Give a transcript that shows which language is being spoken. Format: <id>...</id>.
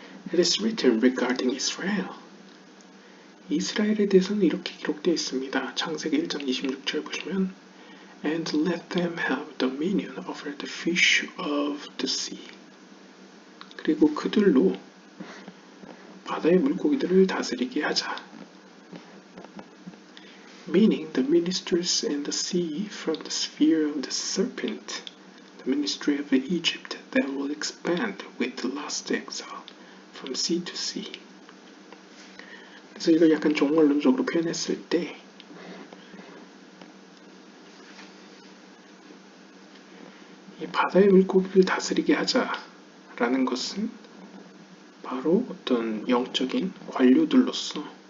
<en>It is written regarding Israel.</en> <ko>이스라엘에 대해서는 이렇게 기록되어 있습니다. 창세기 1장 26절 보시면</ko> <en>And let them have dominion over the fish of the sea.</en> <ko>그리고 그들로 바다의 물고기들을 다스리게 하자.</ko> <en>Meaning the ministers and the sea from the sphere of the serpent, the ministry of Egypt that will expand with the last exile from sea to sea.</en> <ko>그래서 이걸 약간 종말론적으로 표현했을 때 이 바다의 물고기를 다스리게 하자라는 것은 바로 어떤 영적인 관료들로서</ko>